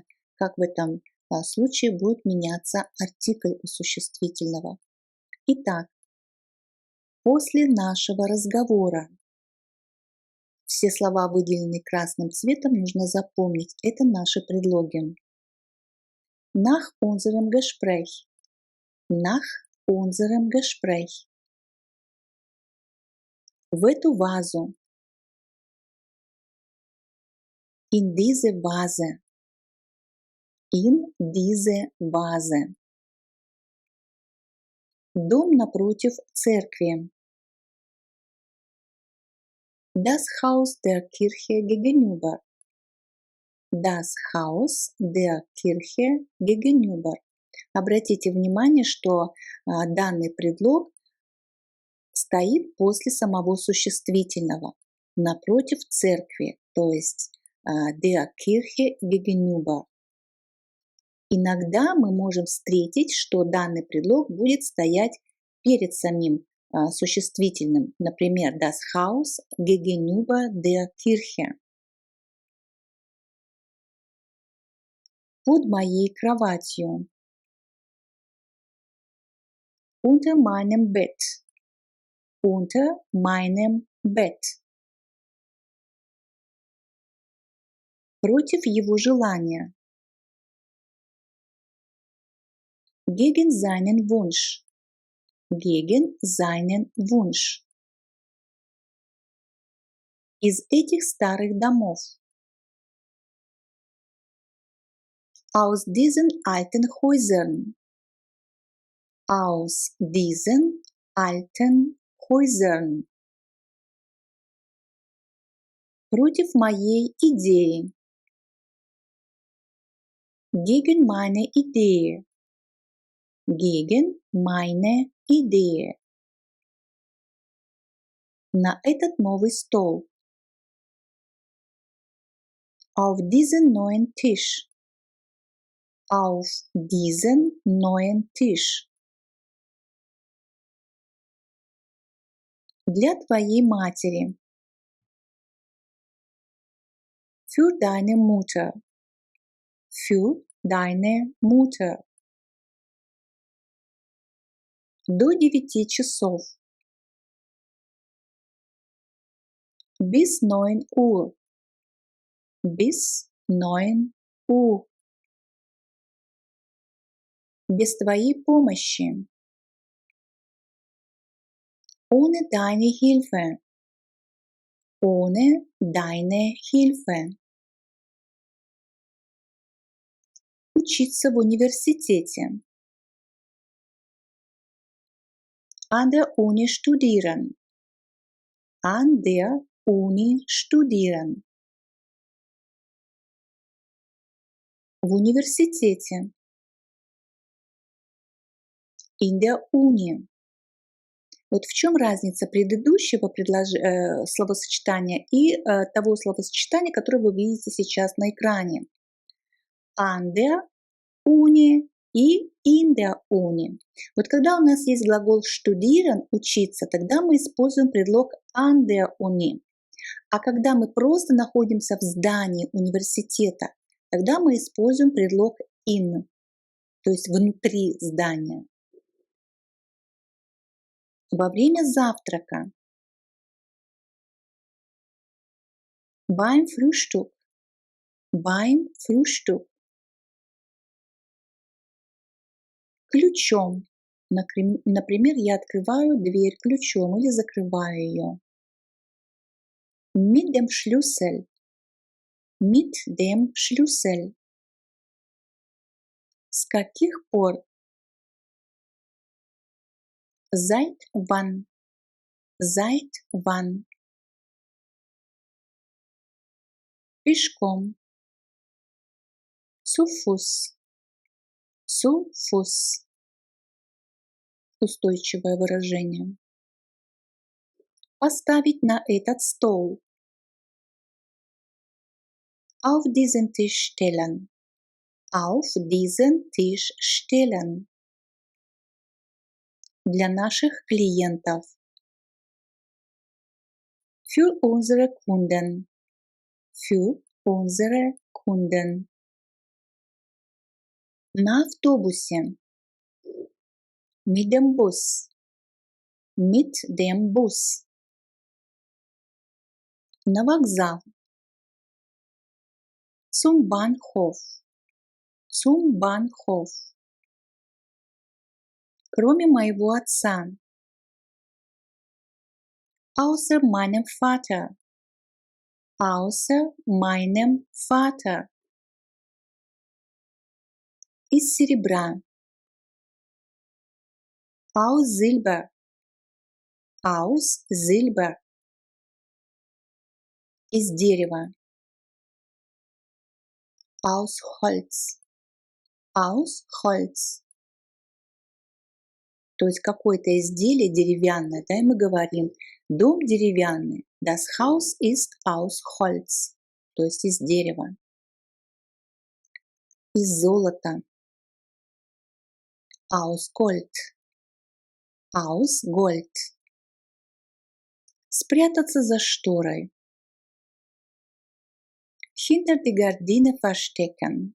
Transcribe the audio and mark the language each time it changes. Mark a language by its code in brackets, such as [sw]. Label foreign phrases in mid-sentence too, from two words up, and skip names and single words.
[ru] Как в этом случае будет меняться артикль у существительного. Итак, после нашего разговора. Все слова, выделенные красным цветом, нужно запомнить. Это наши предлоги. [de] Nach unserem Gespräch. Nach unserem Gespräch. [ru] В эту вазу. [de] In diese Vase. In diese Vase. [ru] Дом напротив церкви. [de] Das Haus der Kirche gegenüber. Das Haus der Kirche gegenüber. [ru] Обратите внимание, что данный предлог стоит после самого существительного, напротив церкви, то есть [de] der Kirche gegenüber. [ru] Иногда мы можем встретить, что данный предлог будет стоять перед самим существительным. Например, [de] das Haus gegenüber der Kirche. [ru] Под моей кроватью. [de] Unter meinem Bett. Unter meinem Bett. [ru] Против его желания. [de] Gegen seinen Wunsch. Gegen seinen Wunsch. [ru] Из этих старых домов. [de] Aus diesen alten Häusern. Aus diesen alten Häusern. [ru] Против моей идеи. [de] Gegen meine Idee. Gegen meine Idee. [ru] На этот новый стол. [de] Auf diesen neuen Tisch. Auf diesen neuen Tisch. [ru] Для твоей матери. [de] Für deine Mutter. Für deine Mutter. [ru] До 9 часов. [de] Bis 9 Uhr. Bis 9 Uhr. [ru] Без твоей помощи. [de] Ohne deine Hilfe. Ohne deine Hilfe. [ru] Учиться в университете. [de] An der Uni studieren. An der Uni studieren. [ru] В университете. [de] In der Uni. [ru] Вот в чем разница предыдущего словосочетания и того словосочетания, которое вы видите сейчас на экране. [de] An der Uni и in der Uni. [ru] Вот когда у нас есть глагол studieren, учиться, тогда мы используем предлог [de] an der Uni. [ru] А когда мы просто находимся в здании университета, тогда мы используем предлог in, то есть внутри здания. Во время завтрака. [de] Beim Frühstück. Beim Frühstück. [ru] Ключом. Например, я открываю дверь ключом или закрываю ее. [de] Mit dem Schlüssel. Mit dem Schlüssel. [ru] С каких пор? [de] Seit wann? Seit wann? Пешком. Zu Fuß. Zu Fuß. [ru] Устойчивое выражение. Поставить на этот стол. [de] Auf diesen Tisch stellen. auf diesen Tisch stellen. [ru] Для наших клиентов. [de] Für unsere Kunden. Für unsere Kunden. [ru] На автобусе. [de] Mit dem Bus. Mit dem Bus. [ru] На вокзал. [de] Zum Bahnhof. Zum Bahnhof. [ru] Кроме моего отца. [de] Außer meinem Vater. Außer meinem Vater. [ru] Из серебра. [de] Aus Silber. Aus Silber. [ru] Из дерева. [de] Aus Holz. Aus Holz. [ru] То есть какое-то изделие деревянное, да, и мы говорим, дом деревянный. [de] Das Haus ist aus Holz. [ru] То есть из дерева. Из золота. [de] Aus Gold. Aus Gold. [ru] Спрятаться за шторой. [de] Hinter die Gardine verstecken.